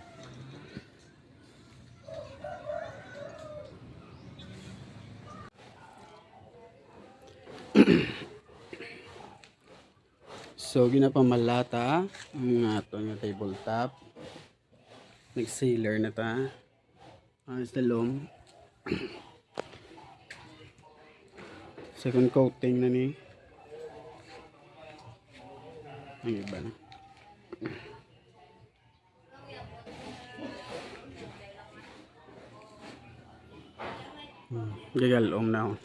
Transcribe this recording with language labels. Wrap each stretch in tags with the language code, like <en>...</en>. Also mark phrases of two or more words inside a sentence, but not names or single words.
<hil>So ginapamalata ang atong tabletop. Nag-sealer na ta. Sa dalom.</hil> <en>Second coating</en> <hil>na ni. Ang iba na. Gagalom na ako.</hil>